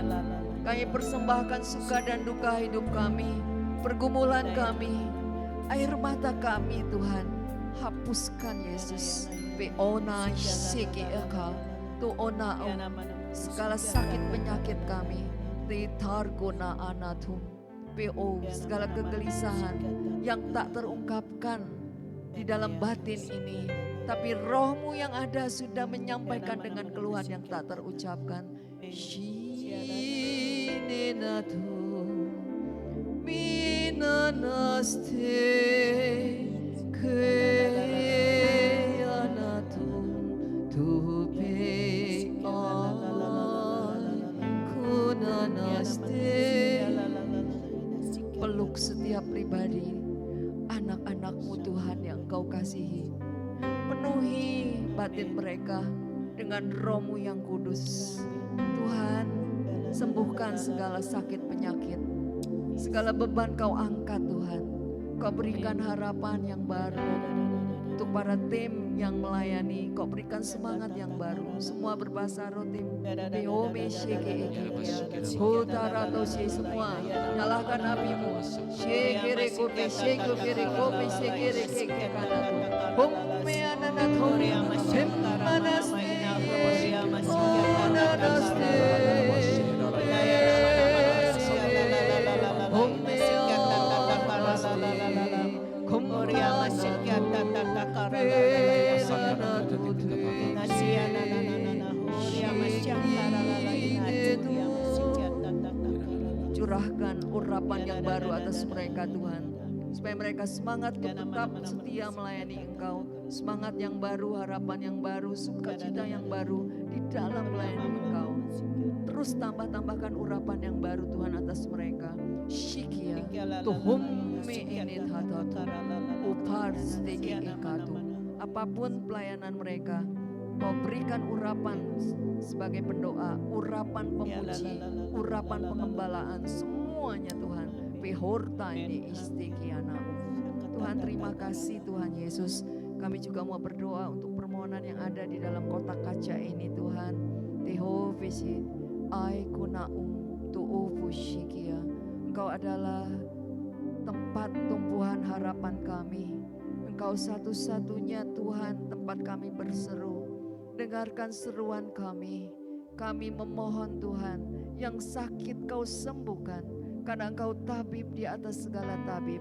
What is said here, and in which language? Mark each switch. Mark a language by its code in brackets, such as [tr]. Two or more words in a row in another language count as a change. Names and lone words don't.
[id] Kami persembahkan suka dan duka hidup kami, pergumulan kami, air mata kami Tuhan. Hapuskan Yesus. Beona sheke eka tu ona segala sakit penyakit kami. Titargona anatum. PO segala kegelisahan yang tak terungkapkan di dalam batin ini, tapi rohmu yang ada sudah menyampaikan dengan keluhan yang tak terucapkan. Shinenatu minanaste keyanatu tupe kunanaste. Peluk setiap pribadi, anak-anakmu Tuhan yang Engkau kasihi. Penuhi batin mereka dengan roh-Mu yang kudus. Tuhan, sembuhkan segala sakit penyakit, segala beban Kau angkat Tuhan. Kau berikan harapan yang baru untuk para tim yang melayani. Kau berikan semangat yang baru. Semua berbahasa roh tim. Beome sheke ekekia. Hutara tosi semua. Nyalakan apimu. Shekere kope shekere kope shekere keke kanatu. Homme ananatori. Hemmanaste. Onanaste. Homme curahkan urapan yang baru atas mereka Tuhan, supaya mereka semangat untuk tetap setia melayani Engkau. Semangat yang baru, harapan yang baru, sukacita yang baru di dalam melayani Engkau. Terus tambahkan urapan yang baru Tuhan atas mereka. Shikia tuhum meinit hatatu upar stegi ikatu. Apapun pelayanan mereka, Kau berikan urapan sebagai pendoa, urapan pemuji, urapan pengembalaan, semuanya Tuhan. Pehorta ini istikiana. Tuhan, terima kasih Tuhan Yesus. Kami juga mau berdoa untuk permohonan yang ada di dalam kotak kaca ini Tuhan. Tehovisi ai kunaum tuufushikia. Engkau adalah tempat tumpuan harapan kami. Engkau satu-satunya Tuhan tempat kami berseru. Dengarkan seruan kami. Kami memohon Tuhan, yang sakit Kau sembuhkan, karena Engkau tabib di atas segala tabib.